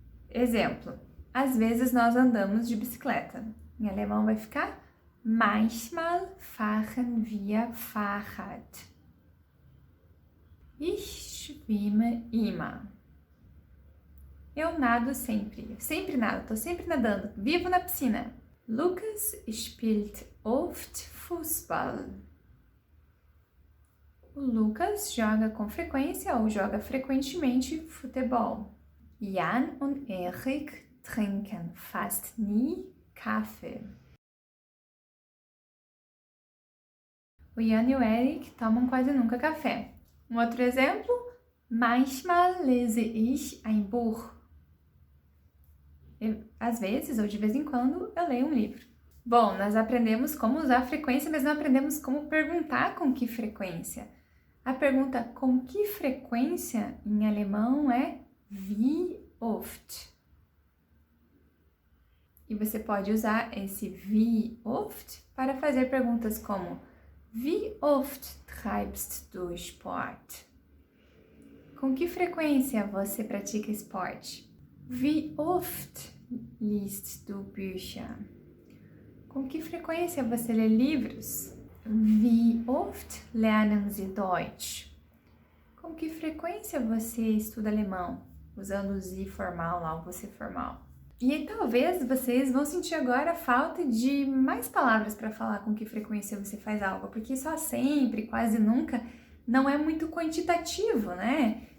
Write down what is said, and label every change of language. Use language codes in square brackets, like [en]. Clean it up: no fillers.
[pt] Exemplo, às vezes nós andamos de bicicleta. Em alemão vai ficar [de] manchmal fahren wir Fahrrad. Ich schwimme immer. [pt] Eu nado sempre. Eu sempre nado, tô sempre nadando. Vivo na piscina. [de] Lucas spielt oft Fußball. [pt] O Lucas joga com frequência ou joga frequentemente futebol. [de] Jan und Erik trinken fast nie Kaffee. [pt] O Jan e o Erik tomam quase nunca café. Um outro exemplo, [de] manchmal lese ich ein Buch. [pt] Às vezes, ou de vez em quando, eu leio um livro. Bom, nós aprendemos como usar a frequência, mas não aprendemos como perguntar com que frequência. A pergunta com que frequência em alemão é [de] wie oft. [pt] E você pode usar esse wie oft para fazer perguntas como [de] wie oft treibst du Sport? [pt] Com que frequência você pratica esporte? [de] Wie oft liest du Bücher? [pt] Com que frequência você lê livros? [de] Wie oft lernen Sie Deutsch? [pt] Com que frequência você estuda alemão? Usando o Sie formal lá, o você formal. E aí, talvez vocês vão sentir agora a falta de mais palavras para falar com que frequência você faz algo, porque só sempre, quase nunca, não é muito quantitativo, né?